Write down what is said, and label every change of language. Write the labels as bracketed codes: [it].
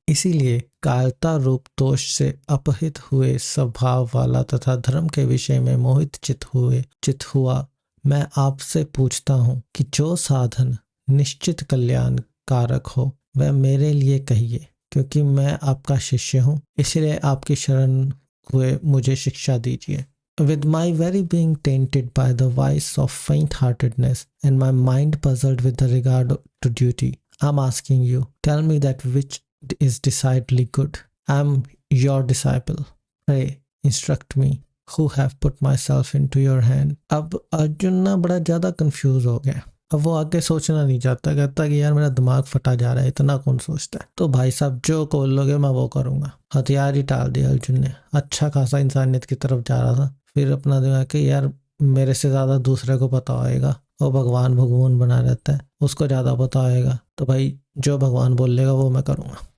[hi] इसीलिए कायरता रूप दोष से अपहित हुए स्वभाव वाला तथा धर्म के विषय में मोहित चित हुआ मैं आपसे पूछता हूँ कि जो साधन निश्चित कल्याण कारक हो वह मेरे लिए कहिए, क्योंकि मैं आपका शिष्य हूँ, इसलिए आपकी शरण हुए मुझे शिक्षा दीजिए। [en] With my very being tainted by the vice of faint-heartedness and my mind puzzled with the regard to duty, I'm asking you, tell me that which is decidedly good. I'm your disciple. Pray, instruct me, who have put myself into your hand. [hi] अब अर्जुन ना बड़ा ज़्यादा confuse हो गया। अब वो आगे सोचना नहीं चाहता, कहता कि यार मेरा दिमाग फटा जा रहा है, इतना कौन सोचता है। तो भाई साहब जो बोलोगे मैं वो करूँगा। हथियार ही टाल दिया अर्जुन ने। अच्छा खासा इंसानियत की तरफ जा रहा था, फिर अपना दिमाग कि यार मेरे से ज़्यादा दूसरे को पता होएगा, वो भगवान बना रहता है, उसको ज़्यादा पता होएगा, तो भाई जो भगवान बोलेगा वो मैं करूँगा।